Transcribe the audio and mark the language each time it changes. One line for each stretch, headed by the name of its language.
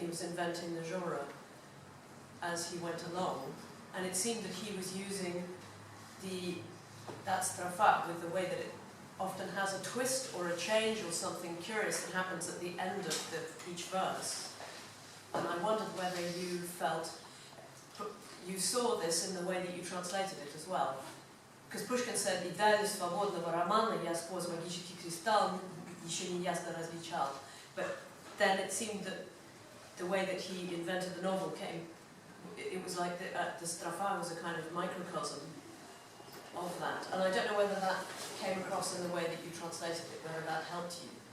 English: He was inventing the genre as he went along, and it seemed that he was using that strophe with the way that it often has a twist or a change or something curious that happens at the end of each verse. And I wondered whether you saw this in the way that you translated it as well. because Pushkin said,
Russian: идею свободного романа я сквозь магический кристалл еще не ясно различал.
English: But then it seemed that the way that he invented the novel came, it was like the stropha was a kind of microcosm of that. And I don't know whether that came across in the way that you translated it, whether that helped you.